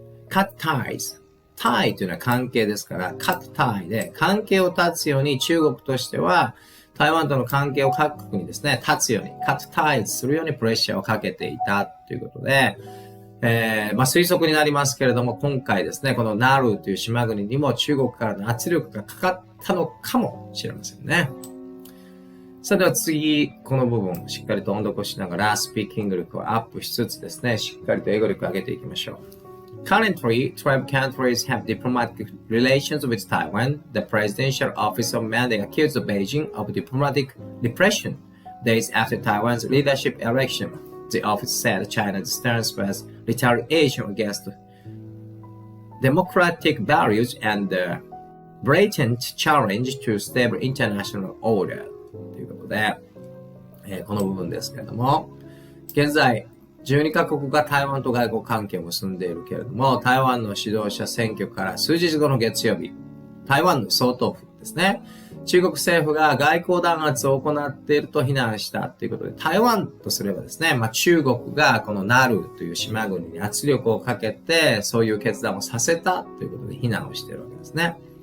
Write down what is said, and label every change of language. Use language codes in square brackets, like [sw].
[en] cut ties。 [ja] tie というのは関係ですから、 [en] cut tie [ja] で関係を断つように中国としては台湾との関係を各国にですね、断つように、cut ties するようにプレッシャーをかけていたということで、推測になりますけれども、今回ですね、このナルという島国にも中国からの圧力がかかったのかもしれませんね。さあでは次、この部分をしっかりと音読しながら、スピーキング力をアップしつつですね、しっかりと英語力を上げていきましょう。 [en] Currently, 12 countries have diplomatic relations with Taiwan. The presidential office of Manding accused Beijing of diplomatic repression days after Taiwan's leadership election.The office said China's stance was retaliation against democratic values and a blatant challenge to stable international order. [ja] ということで、この部分ですけれども、現在、12カ国が台湾と外交関係を結んでいるけれども、台湾の指導者選挙から数日後の月曜日、台湾の総統府ですね。中国政府が外交弾圧を行っていると非難したということで、台湾とすればですね、中国がこのナルという島国に圧力をかけて、そういう決断をさせたということで非難をしているわけですね。